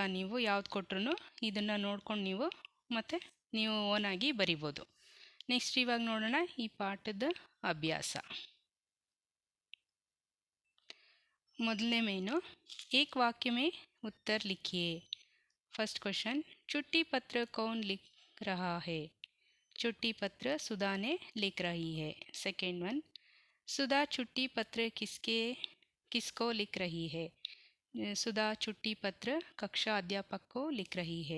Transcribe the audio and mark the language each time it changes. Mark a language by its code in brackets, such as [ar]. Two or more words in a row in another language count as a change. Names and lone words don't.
[kn] ನೀವು ಯಾವ್ದು ಕೊಟ್ರು ಇದನ್ನು ನೋಡ್ಕೊಂಡು ನೀವು ಓನಾಗಿ ಬರಿಬೋದು. ನೆಕ್ಸ್ಟ್ ಇವಾಗ ನೋಡೋಣ ಈ ಪಾಠದ ಅಭ್ಯಾಸ. ಮೊದಲನೇ ಮೇನು, [hi] एक वाक्य में उत्तर लिखिए. [en] first question, [hi] छुट्टी पत्र कौन लिख रहा है? छुट्टी पत्र सुधा ने लिख रही है. [en] second one, [hi] सुधा छुट्टी पत्र किसको लिख रही है? सुधा छुट्टी पत्र कक्षा अध्यापक को लिख रही है.